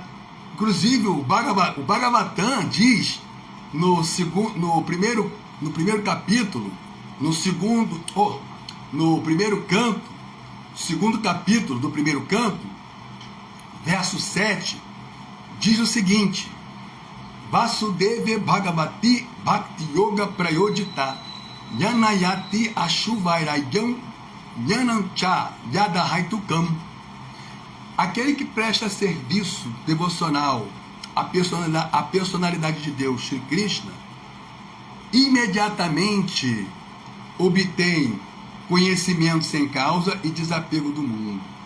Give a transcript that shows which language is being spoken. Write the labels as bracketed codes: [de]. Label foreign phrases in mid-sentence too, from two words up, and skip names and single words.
[pt] Inclusive o Bhagavatam diz no primeiro capítulo, no primeiro canto, segundo capítulo do primeiro canto, verso 7, diz o seguinte: [sa] वासुदेव भगवति भक्ति योग प्रयोधित यनयति आशुवैरयम् यनञ्च यदहैतुकम्. [pt] Aquele que presta serviço devocional à personalidade de Deus, Shri Krishna, imediatamente obtém conhecimento sem causa e desapego do mundo.